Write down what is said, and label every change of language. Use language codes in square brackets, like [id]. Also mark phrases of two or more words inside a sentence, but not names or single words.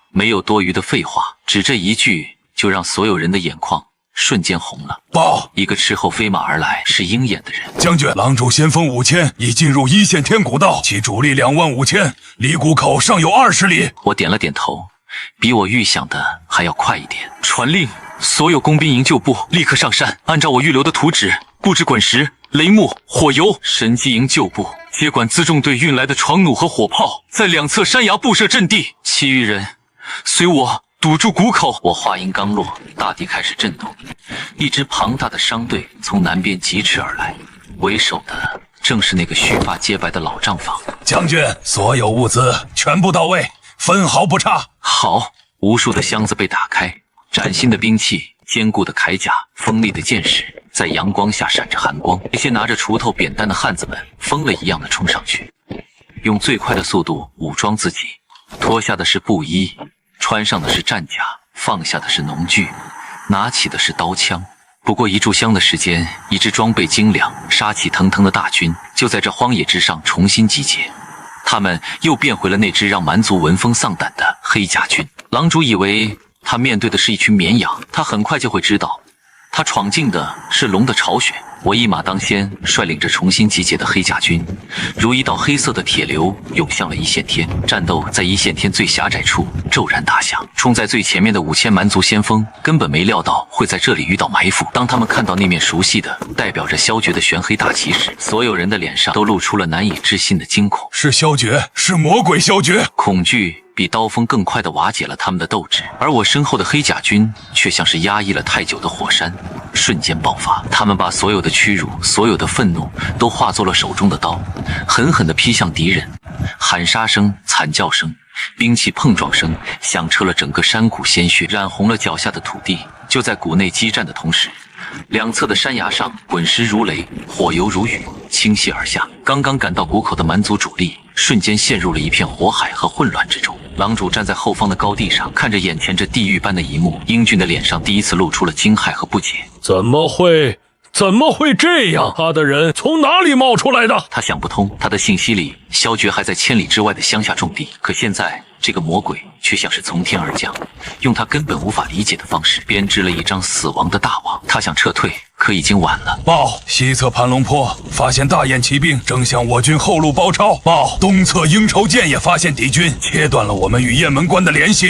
[zh] 沒有多餘的廢話，只這一句就讓所有人的眼眶瞬間紅了。報！一個斥候飛馬而來是鷹眼的人。将軍，狼主先锋5000已進入一线天古道，其主力25000，离谷口尚有20里。我点了点頭，比我预想的還要快一點。傳令，所有工兵營救部立刻上山，按照我預留的圖紙布置滾石、雷木、火油。神機營救部接管辎重隊運來的床弩和火炮，在兩側山崖布設陣地。其餘人隨我堵住谷口。我話音剛落，大地開始震動，一支龐大的商隊從南邊疾馳而來，為首的正是那個鬚髮潔白的老帳房。將軍，所有物資全部到位，分毫不差。好，无數的箱子被打開，嶄新的兵器、堅固的鎧甲、鋒利的劍矢，在陽光下閃着寒光。那些拿着鋤頭、扁擔的漢子們瘋了一樣的衝上去，用最快的速度武裝自己，脫下的是布衣，穿上的是戰甲，放下的是農具，拿起的是刀槍。不過一炷香的時間，一支裝備精良、殺氣騰騰的大軍就在這荒野之上重新集結。他們又變回了那支讓蠻族聞風喪膽的黑甲軍。狼主以為他面對的是一群綿羊，他很快就會知道，他闖進的是龍的巢穴。我一馬當先，率領着重新集結的黑甲軍，如一道黑色的鐵流湧向了一線天。戰鬥在一線天最狹窄處驟然打響，衝在最前面的5000蠻族先鋒根本沒料到會在這裡遇到埋伏。當他們看到那面熟悉的代表着蕭決的玄黑大旗時，所有人的臉上都露出了難以置信的驚恐。是蕭決，是魔鬼蕭決！恐懼比刀鋒更快地瓦解了他們的鬥志，而我身後的黑甲軍卻像是壓抑了太久的火山，瞬間爆發。他們把所有的屈辱、所有的憤怒都化作了手中的刀，狠狠地劈向敵人。喊殺聲、慘叫聲、兵器碰撞聲響徹了整個山谷，鮮血染紅了腳下的土地。就在谷內激戰的同時，兩側的山崖上滾石如雷，火油如雨，傾瀉而下。剛剛趕到谷口的蠻族主力瞬間陷入了一片火海和混亂之中。狼主站在後方的高地上，看着眼前這地獄般的一幕，英俊的臉上第一次露出了驚駭和不解。怎麼會這樣？他的人從哪裡冒出來的？他想不通，他的信息裡蕭決還在千里之外的鄉下種地，可現在這個魔鬼卻像是從天而降，用他根本無法理解的方式編織了一張死亡的大網。他想撤退，可已經晚了。報，西側盤龍坡發現大雁騎兵正向我軍後路包抄。報，東側鷹巢艦也發現敵軍，切斷了我們與雁門關的聯繫。